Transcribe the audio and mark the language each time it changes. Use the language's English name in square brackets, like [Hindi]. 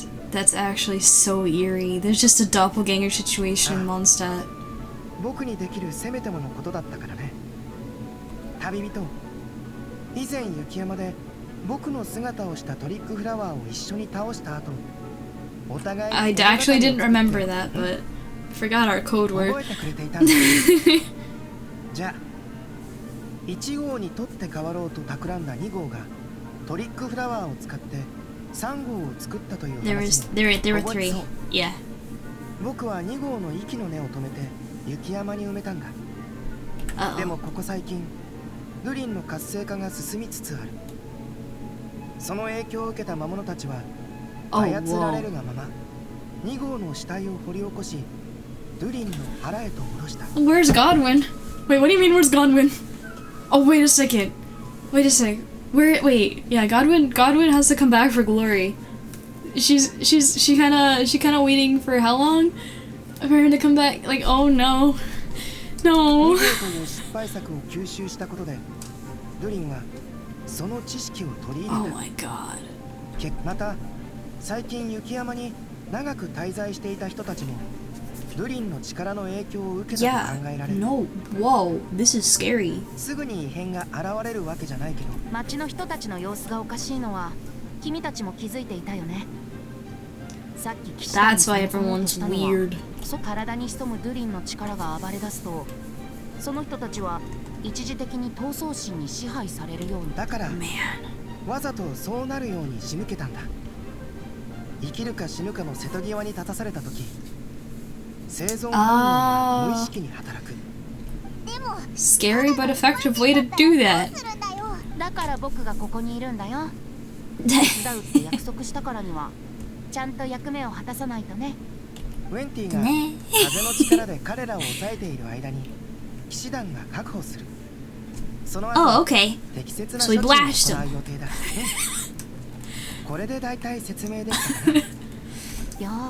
[English] That's actually so eerie. There's just a doppelganger situation in Mondstadt. [Japanese] 僕にできるせめてものことだったからね。旅人、以前雪山で僕の姿をしたトリックフラワーを一緒に倒した後、お互い [English] I actually didn't remember that, but forgot our code word. [Japanese] 覚えてくれていたんだ。じゃあ1号に取って代わろうと企んだ2号がトリックフラワーを使って3号を作ったという話も。 [English] There were three. Yeah. [Japanese] 僕は2号の息の根を止めて雪山に埋めたんだ。でもここ最近グリンの活性化が進みつつある。その影響を受けた魔物たちは操られるがまま2号の死体を掘り起こし、ドゥリンの腹へと下ろした。 [English] Where's Godwin? Wait, what do you mean where's Godwin? Oh, wait a second. Wait a sec. Wait, yeah, Godwin has to come back for glory. She kinda waiting for how long? For her to come back? Like, oh no. No. [Japanese] 失敗作を吸収したことで、ドゥリンはその知識を取り入れた。 [English] Oh my god. [Japanese] また最近雪山に長く滞在していた人たちもドゥリンの力の影響を受けたと考えられる。 [English] No. Whoa, this is scary. [Japanese] すぐに異変が現れるわけじゃないけど、町の人たちの様子がおかしいのは君たちも気づいていたよね。さっき騎士団に [English] That's why everyone's weird. [Japanese] 体に潜むドゥリンの力が暴れ出すと、その人たちは一時的に闘争心に支配されるように。だからわざとそうなるように仕向けたんだ。生きるか死ぬかの瀬戸際に立たされた時、生存本能が無意識に働く。 [English] Scary but effective way to do that. [Japanese] だから僕がここにいるんだよ。手伝うって約束したからにはちゃんと役目を果たさないとね。ウェンティが風の力で彼らを抑えている間に騎士団が確保する。その後、適切な処置を行う予定だ。これで大体説明できたかな。